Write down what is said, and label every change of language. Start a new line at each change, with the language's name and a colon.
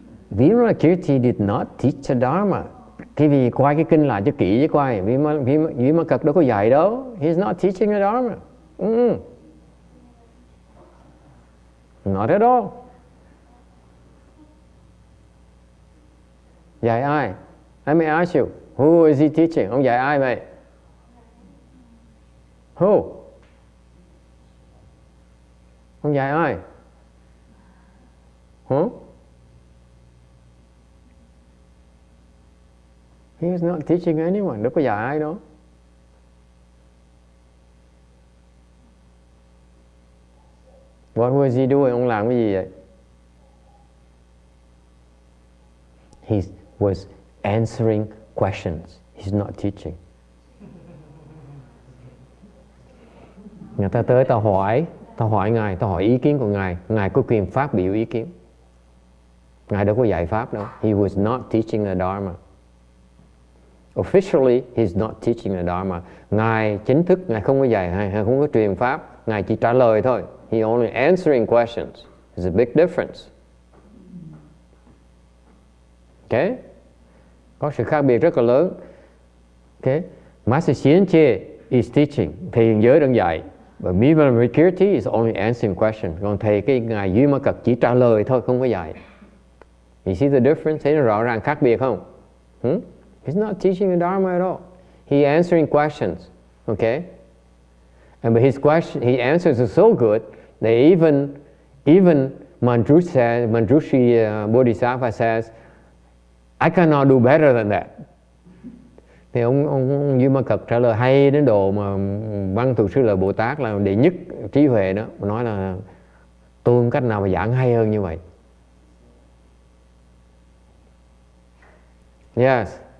English: Vimalakirti did not teach the Dharma.
Vietnamese: Cái vì quay cái kinh lại cho kỹ với quay. Vimalakirti đâu có dạy đâu.
English: He's not teaching the Dharma. Not at all.
Vietnamese: Dạy ai?
English: Let me ask you. Who is he teaching?
Vietnamese: Ông dạy ai vậy?
English: Who?
Vietnamese: Ông dạy ai?
English: He was not teaching anyone.
Vietnamese: Đâu có dạy ai đâu.
English: What was he doing?
Vietnamese: Ông làm cái gì vậy?
English: He was answering questions. He's not teaching.
Vietnamese: Người ta tới tao hỏi Ngài, tao hỏi ý kiến của Ngài. Ngài có quyền phát biểu ý kiến. Ngài đâu có dạy pháp đâu.
English: He was not teaching the Dharma. Officially, he's not teaching the Dharma.
Vietnamese: Ngài chính thức, Ngài không có dạy, Ngài không có truyền pháp. Ngài chỉ trả lời thôi.
English: He only answering questions. There's a big difference. Okay?
Vietnamese: Có sự khác biệt rất là lớn.
English: Okay? Master Xianqie is teaching.
Vietnamese: Thầy hiện giới đang dạy.
English: But Vimalakirti is only answering questions.
Vietnamese: Còn thầy cái Ngài Vimalakirti chỉ trả lời thôi, không có dạy.
English: You see the difference?
Vietnamese: Thấy nó rõ ràng khác biệt không?
English: He's not teaching the Dharma at all. He answering questions. Okay? And but he answers are so good that even Manjushri Bodhisattva says, I cannot do better than that.
Vietnamese: Thì ông Vimalakirti trả lời hay đến độ mà Văn Thù Sư Lợi Bồ Tát là đệ nhất trí huệ đó, nói là tôi không cách nào mà giảng hay hơn như vậy.
English: Yes.